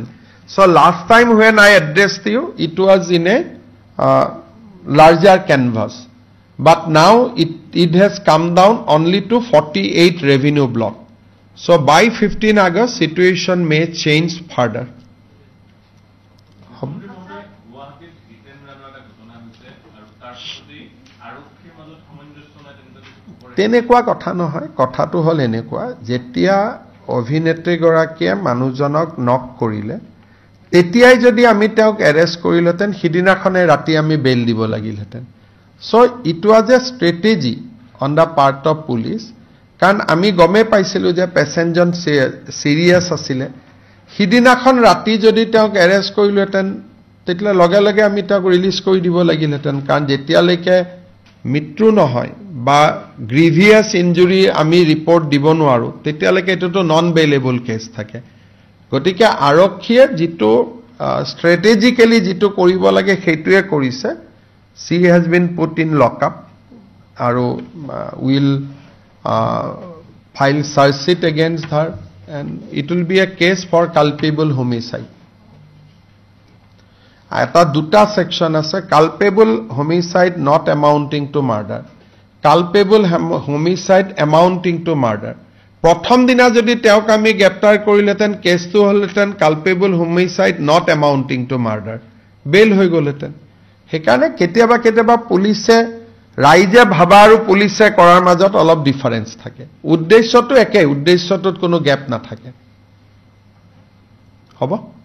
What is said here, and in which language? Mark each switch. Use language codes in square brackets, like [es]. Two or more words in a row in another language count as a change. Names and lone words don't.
[en] So last time when I addressed you, it was in a larger canvas. But now it has come down only to 48 revenue block. So by 15 August, situation may change further. [as] তেনেকুৱা কথা নহয়, কথাটো হ'ল এনেকুৱা, যেতিয়া অভিনেত্ৰীগৰাকীয়ে মানুহজনক নক কৰিলে, তেতিয়াই যদি আমি তেওঁক এৰেষ্ট কৰিলেহেঁতেন, সিদিনাখনে ৰাতি আমি বেইল দিব লাগিলহেঁতেন। [en] So it was a strategy on the part of police, [as] কাৰণ আমি গমে পাইছিলোঁ যে পেচেণ্টজন চিৰিয়াছ আছিলে। সিদিনাখন ৰাতি যদি তেওঁক এৰেষ্ট কৰিলোহেঁতেন, তেতিয়া লগে লগে আমি তেওঁক ৰিলিজ কৰি দিব লাগিলহেঁতেন, কাৰণ যেতিয়ালৈকে মৃত্যু নহয় বা [en] grievous injury [as] আমি ৰিপৰ্ট দিব নোৱাৰোঁ, তেতিয়ালৈকে এইটোতো [en] non bailable case [as] থাকে। গতিকে আৰক্ষীয়ে যিটো ষ্ট্ৰেটেজিকেলি যিটো কৰিব লাগে সেইটোৱে কৰিছে। [en] She has been put in lockup আৰু will file search sheet against her and it will be a case for culpable homicide. [as] এটা দুটা সেকশন আছে, [en] culpable homicide not amounting to murder, culpable homicide amounting to murder. [as] প্ৰথম দিনা যদি তেওঁক আমি গ্ৰেপ্তাৰ কৰিলেহেঁতেন, কেছটো হ'লহেঁতেন [en] culpable homicide not amounting to murder, [as] বেইল হৈ গ'লহেঁতেন। সেইকাৰণে কেতিয়াবা কেতিয়াবা পুলিচে, ৰাইজে ভাবা আৰু পুলিচে কৰাৰ মাজত অলপ ডিফাৰেন্স থাকে। উদ্দেশ্যটো একে, উদ্দেশ্যটোত কোনো গেপ নাথাকে। হ'ব।